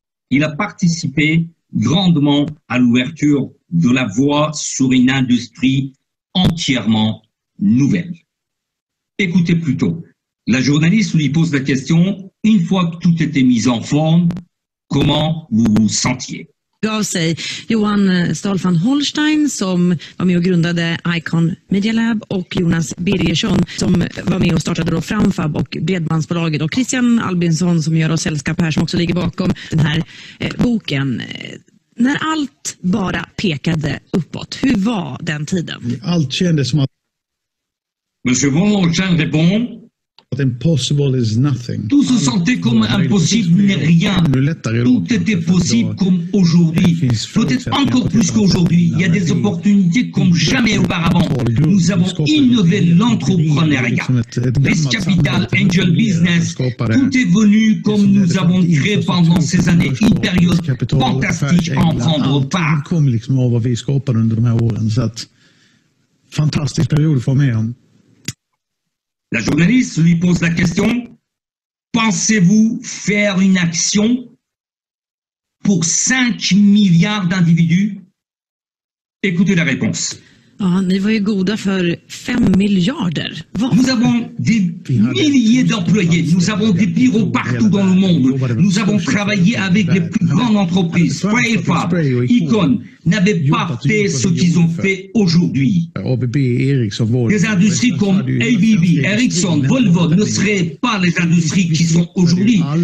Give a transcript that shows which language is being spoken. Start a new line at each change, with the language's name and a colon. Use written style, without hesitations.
French: Il a participé grandement à l'ouverture de la voie sur une industrie entièrement nouvelle. Écoutez plutôt, la journaliste lui pose la question, une fois que tout était mis en forme, comment vous vous sentiez?
Swedish: Gav sig Johan Stahl van Holstein som var med och grundade Icon Media Lab och Jonas Birgersson som var med och startade då Framfab och Bredbandsbolaget och Christian Albinsson som gör oss sällskap här som också ligger bakom den här boken. När allt bara pekade uppåt, hur var den tiden? Allt kändes som att
French: Monsieur von Holstein répond,
English: impossible is nothing.
French: tout se sentait comme impossible n'est rien. Tout était possible comme aujourd'hui. Peut-être encore plus qu'aujourd'hui. Il y a des opportunités comme jamais auparavant. Nous avons innové l'entrepreneuriat. Risk Capital, Angel Business, tout est venu comme nous avons créé pendant ces années. Une période fantastique à en prendre part.
Swedish: Det kom liksom av vad vi skapade under de här åren. Så att, fantastisk period att få med om.
French: La journaliste lui pose la question, pensez-vous faire une action pour 5 milliards d'individus? Écoutez la réponse.
Swedish: Ja, ni var ju goda för 5 miljarder.
French: Nous avons des milliers d'employés, nous avons des bureaux partout dans le monde, nous avons travaillé avec les plus grandes entreprises. Sprayfab, Icon n'avaient pas fait ce qu'ils ont fait aujourd'hui. Des industries comme ABB, Ericsson, Volvo ne seraient pas les industries qui sont aujourd'hui.